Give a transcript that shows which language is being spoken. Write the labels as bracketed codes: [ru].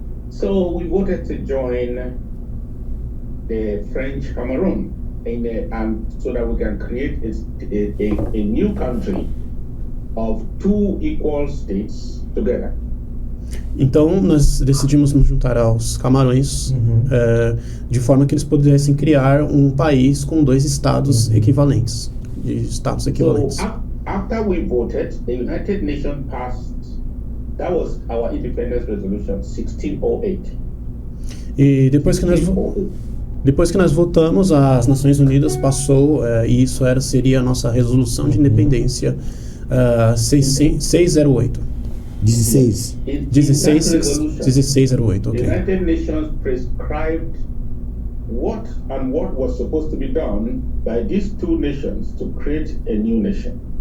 [en] So we voted to join the French Cameroon, so that we can create a new country of two equal states together. [pt] Então nós decidimos nos juntar aos Camarões de forma que eles pudessem criar um país com dois estados equivalentes, de status equivalentes. [en] So after we voted, the United Nations passed. That was our independence resolution 1608. [pt] E depois que nós votamos, as Nações Unidas passou e isso seria a nossa resolução de independência 608. [en] 1608, ok. The United Nations prescribed what was supposed to be done by these two nations to create a new nation.